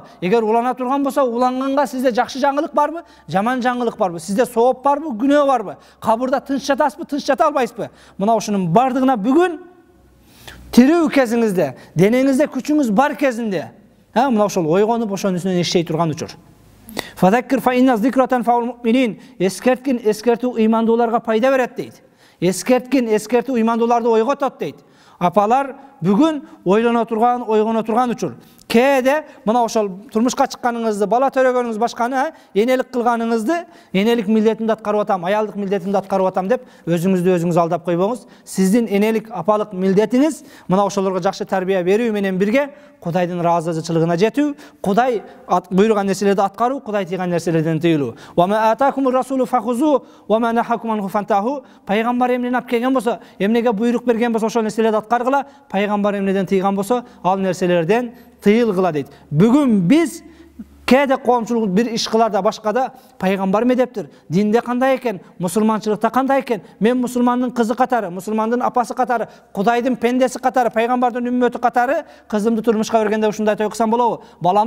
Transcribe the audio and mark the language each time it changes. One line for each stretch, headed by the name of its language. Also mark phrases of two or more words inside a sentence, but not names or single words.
Kyrgyz: Эгер улана турган болсо, уланганга сизде жакшы жаңылык барбы? Жаман жаңылык барбы? Сизде сооп барбы? Күнөө барбы? Кабырда тынч жатасызбы? Тынч жата албайсызбы? Мына ушунун бардыгына бүгүн тирүү кезиңизде, денеңизде күчүңүз бар кезинде, мына ошол ойгонуп ошонун үстүнөн иштей турган учур.
Arabic: فذكر فإن الذكرى تنفع المؤمنين.
Kyrgyz: Эскерткин, эскертүү ыймандууларга пайда берет дейт. Эскерткин, эскертүү ыймандууларды ойготот дейт. Апалар бүгүн ойлоно турган, ойгоно турган учур. Кээде мына ошол турмушка чыкканыңызды, бала төрөгөнүңүз башканы, энелик кылганыңызды, энелик милдетимди аткарып атам, аялдык милдетимди аткарып атам деп өзүңүздү өзүңүз алдап койбоңуз. Сиздин энелик, апалык милдетиңиз мына ошолорго жакшы тарбия берүү менен бирге Кудайдын ыраазычылыгына жетүү, Кудай буйруган нерселерди аткаруу, Кудай тийген нерселерден тыйылуу.
Arabic: وما آتاكم الرسول فخذوه وما نهاكم عنه فانتهوا.
Kyrgyz: Пайгамбар эмнени алып келген болсо, эмнеге буйрук берген болсо ошол нерселерди аткаргыла, пайгамбар эмнеден тыйган болсо, ал нерселерден тыйылгыла дейт. Бүгүн биз кээде коомчулук бир иш кыларда башкада пайгамбар медептир. Динде кандай экен, мусулманчылыкта кандай экен? Мен мусулмандын кызы катары, мусулмандын апасы катары, Кудайдын пендеси катары, пайгамбардын үммөтү катары кызымды турмушка бергенде ушундай той кылсам болобу?